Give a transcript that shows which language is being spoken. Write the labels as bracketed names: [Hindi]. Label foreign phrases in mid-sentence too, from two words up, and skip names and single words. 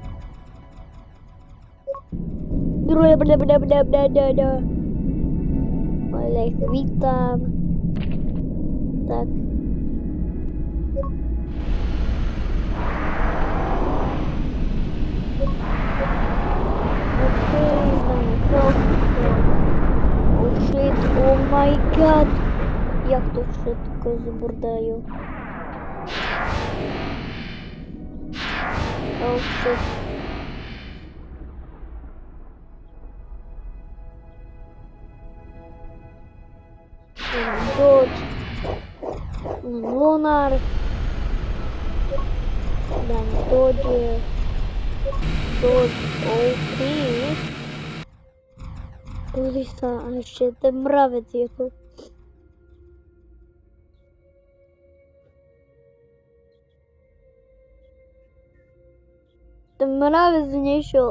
[Slovak] Ale ich vítam. Tak. [English] Oh shit, oh my god. [Slovak] Jak to všetko zbrdajú. [English] Oh shit. Dodge. Lunar. Dan Dodge. OK. [Slovak] Pozri sa, a ešte ten mravec je tu. Ten mravec nešiel.